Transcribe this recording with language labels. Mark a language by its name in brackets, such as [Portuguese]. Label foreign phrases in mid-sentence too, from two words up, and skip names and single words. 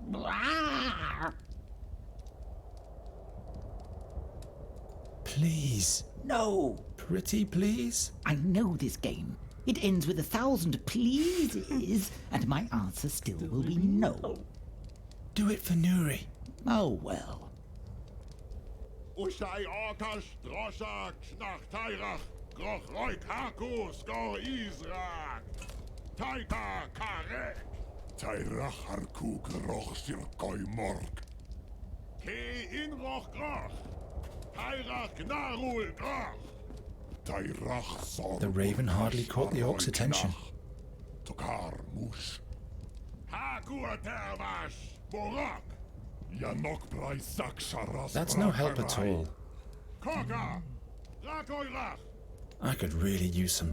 [English] Please. No. Pretty please? I know this game. It ends with 1,000 pleases, and my answer still will be no. Do it for Nuri. Oh well. Ushai Orkash, Droshak, Schnach Teirach, Groch Reuk Hakus, Gor Israk, Taika Karek, Teirach Harku Groch Sirkoi Mork, Ke in Roch Groch, Teirach Gnarul Groch, Teirach Sor. The Raven hardly caught the orc's attention. Tokar Mush, That's no help at all. I could really use some...